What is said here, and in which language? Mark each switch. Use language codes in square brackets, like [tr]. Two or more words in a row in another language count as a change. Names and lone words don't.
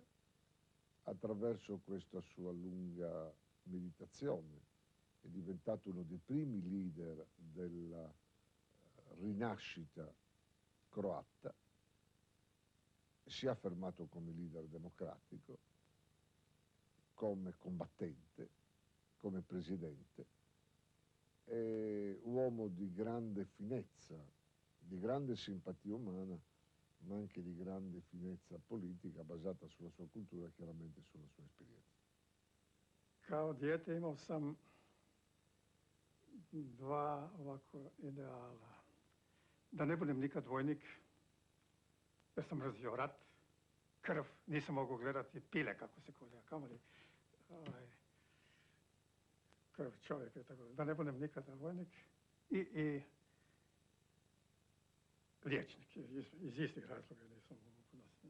[it] Attraverso questa sua lunga meditazione è diventato uno dei primi leader della rinascita croata, si è affermato come leader democratico, come combattente, come presidente. È uomo di grande finezza, di grande simpatia umana, ma anche di grande finezza politica basata sulla sua cultura e chiaramente sulla sua esperienza. [hr] Kao dijete imao sam dva ovako ideala. Da ne budem nikad vojnik, jer sam mrzio rat, krv, nisam mogao gledati pile kako se kolja, kamoli krv čovjeka i tako da ne budem nikada vojnik i liječnik, iz istih razloga nisam mogu podnositi.